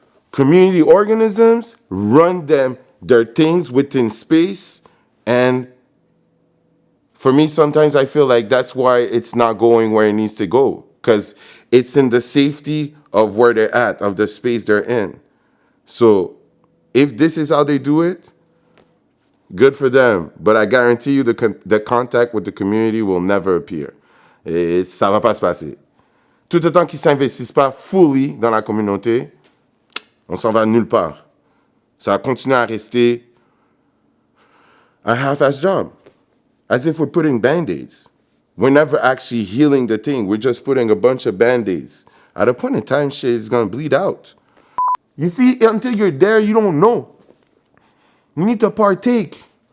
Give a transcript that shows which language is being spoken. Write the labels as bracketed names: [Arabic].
[English] Community organisms run their things within space, and for me, sometimes I feel like that's why it's not going where it needs to go, because it's in the safety of where they're at, of the space they're in. So if this is how they do it, good for them. But I guarantee you the contact with the community will never appear. [French] Et ça va pas se passer. Tout le temps qu'ils ne s'investissent pas fully dans la communauté, on s'en va nulle part. Ça va continuer à rester [English] a half-ass job. As if we're putting Band-Aids. We're never actually healing the thing. We're just putting a bunch of Band-Aids. At a point in time, shit is going to bleed out. You see, until you're there, you don't know. You need to partake.